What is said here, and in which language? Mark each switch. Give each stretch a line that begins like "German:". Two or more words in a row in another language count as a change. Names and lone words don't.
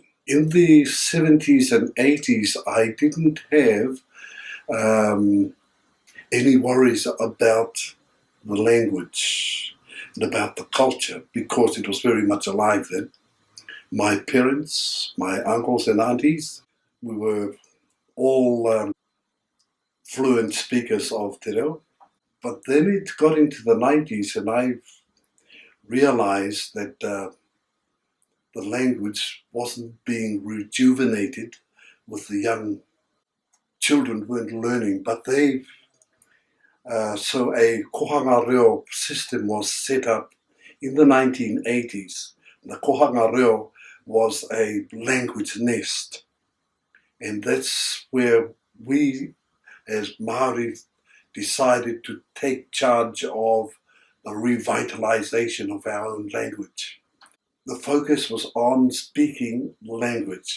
English: In the 70s and 80s, I didn't have any worries about the language and about the culture, because it was very much alive then. My parents, my uncles and aunties, we were all fluent speakers of
Māori: te reo.
English: But then it got into the 90s, and I realized that the language wasn't being rejuvenated with the young children weren't learning, but so a
Māori: kohanga reo
English: system was set up in the 1980s. The
Māori: kohanga reo
English: was a language nest, and that's where we as Māori decided to take charge of the revitalization of our own language. The focus was on speaking language.